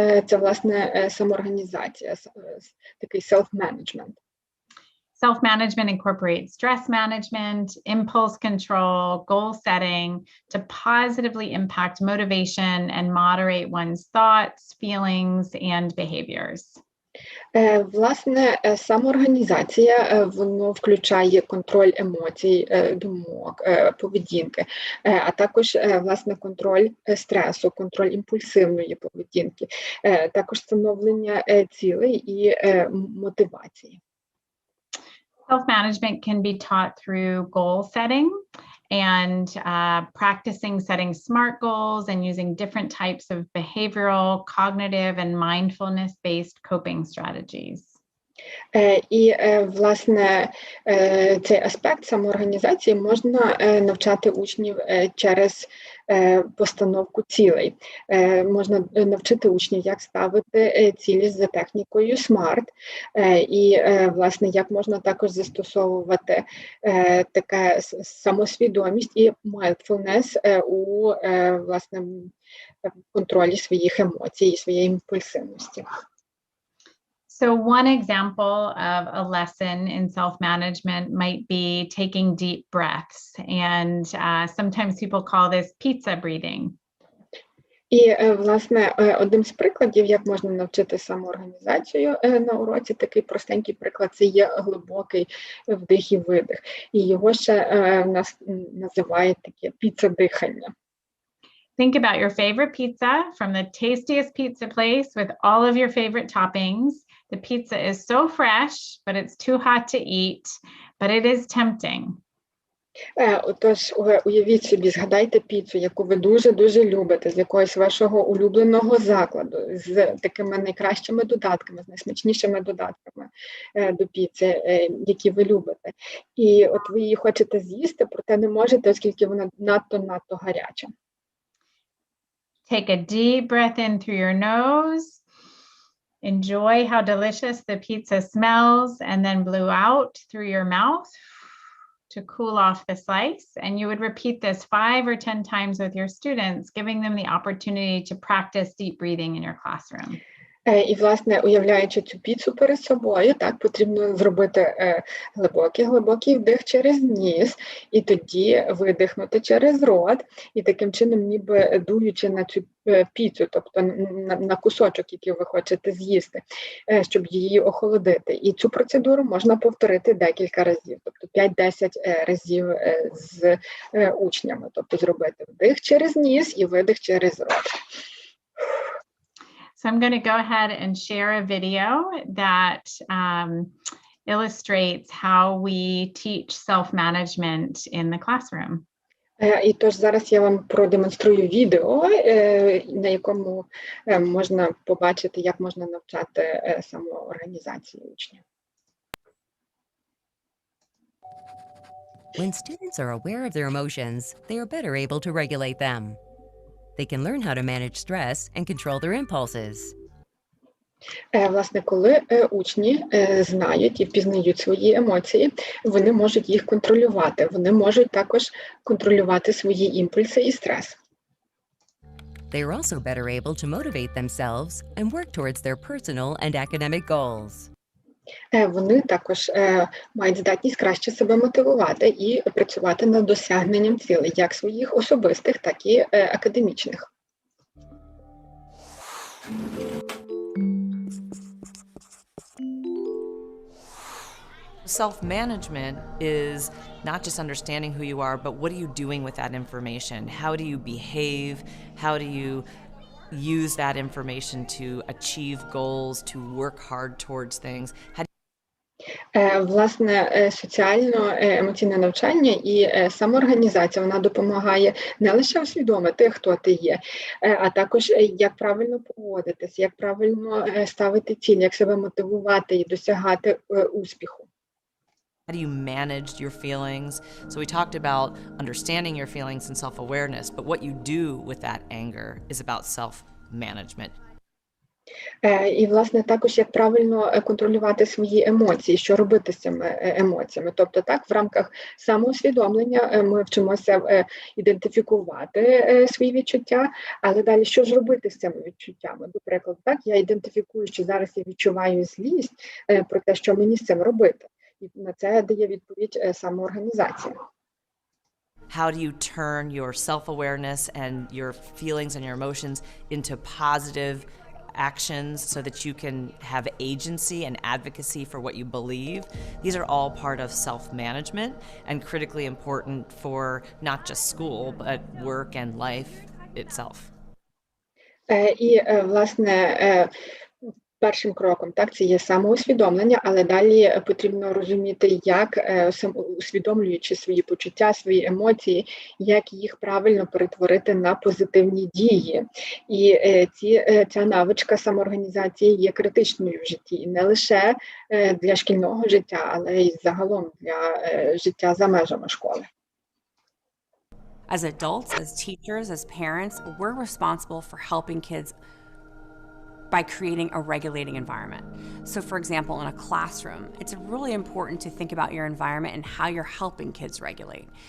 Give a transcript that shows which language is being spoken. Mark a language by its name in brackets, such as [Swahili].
[Ukrainian] Це, власне, самоорганізація, такий self-management. [English] Self-management incorporates stress management, impulse control, goal setting to positively impact motivation and moderate one's thoughts, feelings, and behaviors. [Ukrainian] Власне, самоорганізація, воно включає контроль емоцій, думок, поведінки, а також, власне, контроль стресу, контроль імпульсивної поведінки, також встановлення цілей і мотивації. [English] Self-management can be taught through goal setting and practicing setting SMART goals and using different types of behavioral, cognitive, and mindfulness-based coping strategies. [Ukrainian] І, власне, цей аспект самоорганізації можна навчати учнів через постановку цілей. Можна навчити учнів, як ставити цілі за технікою SMART, і, власне, як можна також застосовувати таке самосвідомість і mindfulness у, власне, контролі своїх емоцій і своєї імпульсивності. [English] So one example of a lesson in self-management might be taking deep breaths. And sometimes people call this pizza breathing. [Ukrainian] І, власне, одним з прикладів, як можна навчити самоорганізацію на уроці, такий простенький приклад, це є глибокий вдих і видих. І його ще в нас називають таке піца-дихання. [English] Think about your favorite pizza from the tastiest pizza place with all of your favorite toppings. The pizza is so fresh, but it's too hot to eat, but it is tempting. [Ukrainian] Отож, уявіть собі, згадайте піцу, яку ви дуже-дуже любите, з якогось вашого улюбленого закладу, з такими найкращими додатками, з найсмачнішими додатками до піци, які ви любите. І от ви її хочете з'їсти, проте не можете, оскільки вона надто гаряча. [English] Take a deep breath in through your nose. Enjoy how delicious the pizza smells, and then blow out through your mouth to cool off the slice. And you would repeat this 5 or 10 times with your students, giving them the opportunity to practice deep breathing in your classroom. [Ukrainian] І, власне, уявляючи цю піцу перед собою, так, потрібно зробити глибокий вдих через ніс, і тоді видихнути через рот, і таким чином ніби дуючи на цю піцу, тобто на кусочок, який ви хочете з'їсти, щоб її охолодити. І цю процедуру можна повторити декілька разів, тобто 5-10 разів з учнями, тобто зробити вдих через ніс і видих через рот. [English] So I'm going to go ahead and share a video that illustrates how we teach self-management in the classroom. [Ukrainian] І тож зараз я вам продемонструю відео, на якому можна побачити, як можна навчати самоорганізації учнів. [English] When students are aware of their emotions, they are better able to regulate them. They can learn how to manage stress and control their impulses. [Ukrainian] Власне, коли учні знають і впізнають свої емоції, вони можуть їх контролювати. Вони можуть також контролювати свої імпульси і стрес. [English] They are also better able to motivate themselves and work towards their personal and academic goals. [Ukrainian] Вони також мають здатність краще себе мотивувати і працювати над досягненням цілей, як своїх особистих, так і академічних. [English] Self-management is not just understanding who you are, but what are you doing with that information? How do you behave? How do you use that information to achieve goals, to work hard towards things? [Ukrainian] Власне, соціально-емоційне навчання і самоорганізація, вона допомагає не лише усвідомити, хто ти є, а також як правильно поводитись, як правильно ставити цілі, як себе мотивувати і досягати успіху. [English] How do you manage your feelings? So we talked about understanding your feelings and self-awareness, but what you do with that anger is about self-management. [Ukrainian] І, власне, також як правильно контролювати свої емоції, що робити з цими емоціями. Тобто, так, в рамках самоусвідомлення ми вчимося ідентифікувати свої відчуття, але далі що ж робити з цими відчуттями? До прикладу, так, я ідентифікую, що зараз я відчуваю злість про те, що мені з цим робити. І на це дає відповідь самоорганізація. [English] How do you turn your self-awareness and your feelings and your emotions into positive actions so that you can have agency and advocacy for what you believe? These are all part of self-management and critically important for not just school, but work and life itself. [Ukrainian] І, власне, першим кроком, так, це є самоусвідомлення, але далі потрібно розуміти, як, усвідомлюючи свої почуття, свої емоції, як їх правильно перетворити на позитивні дії. І ця навичка самоорганізації є критичною в житті, і не лише для шкільного життя, але й загалом для життя за межами школи. [English] As adults, as teachers, as parents, we're responsible for helping kids by creating a regulating environment. So for example, in a classroom, it's really important to think about your environment and how you're helping kids regulate.